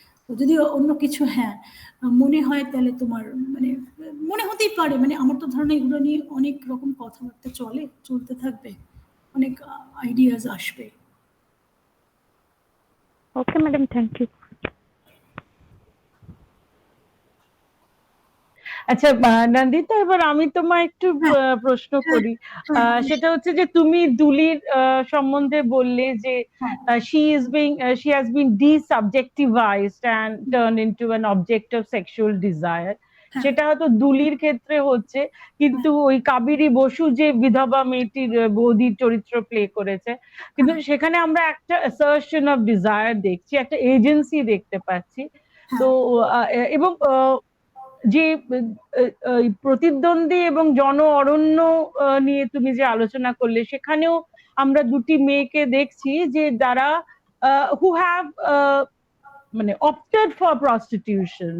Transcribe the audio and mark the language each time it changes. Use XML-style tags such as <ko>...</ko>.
<bn>তো যদি অন্য কিছু হ্যাঁ মনে হয়, তাহলে তোমার মানে মনে হতেই পারে, মানে আমার তো ধারণা এগুলো নিয়ে অনেক রকম কথাবার্তা চলতে থাকবে, অনেক আইডিয়াস আসবে।</bn> <en>Okay madam, thank you.</en> <bn>আচ্ছা নন্দিতা, এবার আমি তোমায় একটু প্রশ্ন করি। সেটা হচ্ছে যে তুমি দুলির সম্বন্ধে বললে যে</bn> <en>she has been desubjectivized and turned into an object of sexual desire.</en> <bn>সেটা হয়তো দুলির ক্ষেত্রে হচ্ছে, কিন্তু ওই কাবেরী বসু যে বিধবা মেয়েটির বৌদির চরিত্র প্লে করেছে, কিন্তু সেখানে আমরা একটা</bn> <en>assertion of desire</en> <bn>দেখছি, একটা এজেন্সি দেখতে পাচ্ছি। তো এবং যে প্রতিদ্বন্দ্বী এবং জন অরণ্য নিয়ে তুমি যে আলোচনা করলে, সেখানেও আমরা দুটি মেয়েকে দেখছি যে যারা</bn> <en>who have</en> <bn>মানে</bn> <en>opted for prostitution.</en>